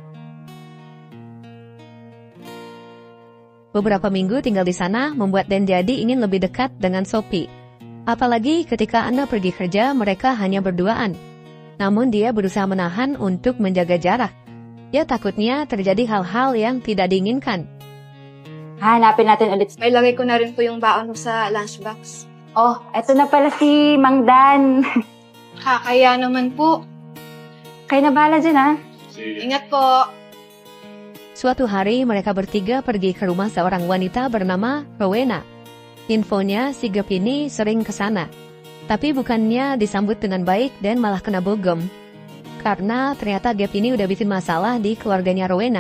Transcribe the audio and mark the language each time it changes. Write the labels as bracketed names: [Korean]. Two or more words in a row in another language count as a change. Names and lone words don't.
[Indonesian] Beberapa minggu tinggal di sana membuat Dan jadi ingin lebih dekat dengan Sophie. Apalagi ketika Hana pergi kerja mereka hanya berduaan. Namun dia berusaha menahan untuk menjaga jarak. Ya takutnya terjadi hal-hal yang tidak diinginkan. [Filipino] Hanapin natin ulit. May lagay ko na rin po yung baon ko sa lunchbox. Oh, eto na pala si Mang Dan. Kaya naman po. Kayo na bahala dyan, ha? Ingat po. [Indonesian] Suatu hari mereka bertiga pergi ke rumah seorang wanita bernama Rowena. Infonya si Gabe ini sering ke sana. Tapi bukannya disambut dengan baik dan malah kena bogem. Karena ternyata Gabe ini udah bikin masalah di keluarganya Rowena.